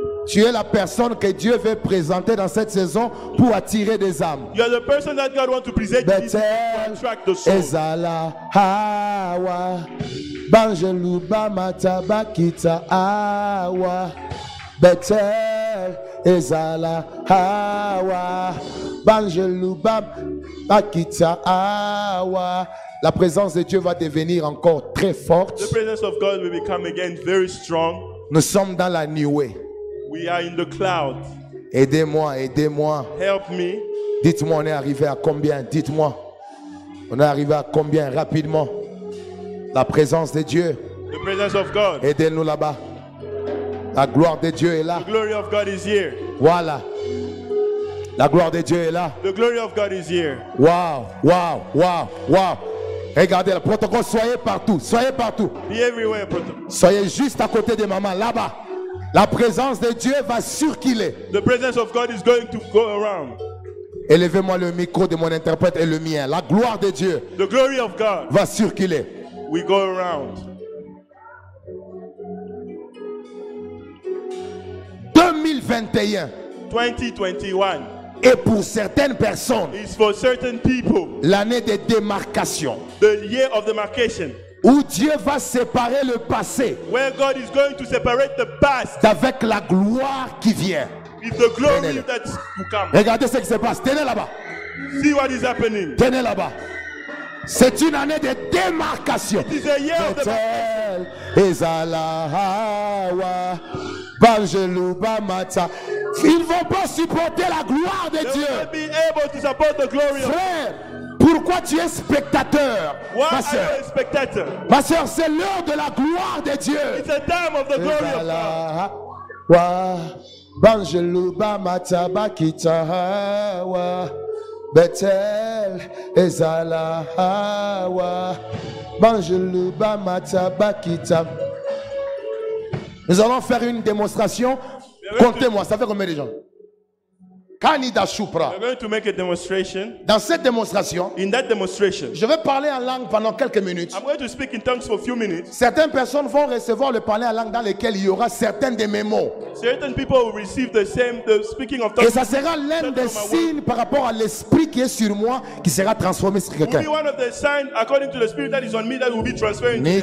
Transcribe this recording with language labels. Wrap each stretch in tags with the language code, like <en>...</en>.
<fr>Tu es la personne que Dieu veut présenter dans cette saison pour attirer des âmes.</fr> <en>You are the person that God wants to present to attract the soul. Ezala hawa Banjeluba matabakita hawa Betel ezala hawa Banjeluba bakita hawa.</en> <fr>La présence de Dieu va devenir encore très forte.</fr> <en>The presence of God will become again very strong.</en> <fr>Nous sommes dans la nuée.</fr> <en>We are in the cloud.</en> <fr>Aidez-moi, aidez-moi.</fr> <en>Help me.</en> <fr>Dites-moi, on est arrivé à combien? Dites-moi. On est arrivé à combien rapidement? La présence de Dieu.</fr> <en>The presence of God.</en> <fr>Aidez-nous là-bas. La gloire de Dieu est là.</fr> <en>The glory of God is here.</en> <fr>Voilà. La gloire de Dieu est là.</fr> <en>The glory of God is here.</en> <fr>Wow, wow, wow, wow. Regardez le protocole, soyez partout. Soyez partout.</fr> <en>Be everywhere, protocol.</en> <fr>Soyez juste à côté de maman, là-bas. La présence de Dieu va circuler.</fr> <en>The presence of God is going to go around.</en> <fr>Élevez-moi le micro de mon interprète et le mien. La gloire de Dieu</fr> <en>The glory of God</en> <fr>va circuler.</fr> <en>we go around.</en> <fr>2021</fr> <en>2021</en> <fr>et pour certaines personnes,</fr> <en>is for certain people</en> <fr>l'année de démarcation</fr> <en>the year of demarcation,</en> <fr>où Dieu va séparer le passé</fr> <en>where God is going to separate the past</en> <fr>d'avec la gloire qui vient.</fr> <en>with the glory</en> <fr>Tenez-le.</fr> <en>that's to come.</en> <fr>Regardez ce qui se passe. Tenez là-bas.</fr> <en>See what is happening.</en> <fr>Tenez là-bas. C'est une année de démarcation.</fr> <en>It is a year of demarcation. Betel, ezala hawa, Banjeluba mata.</en> <fr>Ils ne vont pas supporter la gloire de</fr> <en>They will</en> <fr>Dieu.</fr> <en>not be able to support the glory of God.</en> <fr>Frère, pour Pourquoi tu es spectateur, ma soeur? Ma soeur, c'est l'heure de la gloire de Dieu.</fr> <en>It's a time of the glory of God. Wa Banjelu Bamata Bakita wa Betel Ezala wa Banjelu Bamata Bakita.</en> <fr>Nous allons faire une démonstration. Comptez-moi, ça fait combien de gens? Kanida Shupra.</fr> <en>We're going to make a demonstration.</en> <fr>Dans cette démonstration,</fr> <en>In that demonstration,</en> <fr>je vais parler en langue pendant quelques minutes.</fr> <en>I'm going to speak in tongues for a few minutes.</en> <fr>Certaines personnes vont recevoir le parler en langue dans lequel il y aura certains de mes mots.</fr> <en>Certain people will receive the speaking of</en> <fr>Et</fr> <en>tongues.</en> <fr>ça sera l'un des signes par rapport à l'esprit qui est sur moi qui sera transformé sur</fr> <en>Will</en> <fr>quelqu'un.</fr> <en>be one of the signs according to the spirit that is on me that will be transferring to him.</en>